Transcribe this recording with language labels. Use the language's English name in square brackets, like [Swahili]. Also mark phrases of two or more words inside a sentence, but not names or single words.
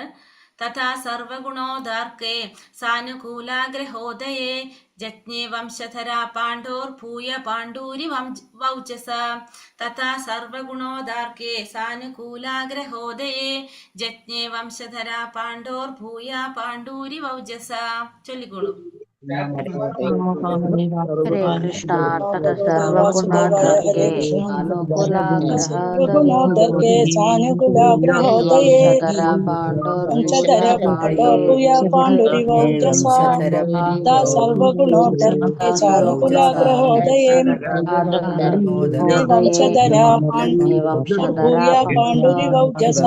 [Sanskrit] തഥാ സർവഗുണോദാർക്കേ സാനുകൂലാഗ്രഹോദയേ ജജ്ഞേ വംശധരാ പാണ്ഡോർഭൂയ പാണ്ഡൂരി വൗചസ. തഥാ സർവഗുണോദാർക്കേ സാനുകൂലാഗ്രഹോദയേ ജജ്ഞേ വംശധരാ പാണ്ഡോർഭൂയ പാണ്ഡൂരി വൗചസ. [Malayalam] ചൊല്ലിക്കോളൂ. [Sanskrit] हरे कृष्णा. तथा सर्वगुणोदर्के सर्वगुणोदर्के सानुकूलाग्रहोदये वंशधरा पाण्डोर्भूया पाण्डुरिवौजसा. तथा सर्वगुणोदर्के सानुकूलाग्रहोदये वंशधरा पाण्डुर्भूया पाण्डुरिवौजसा.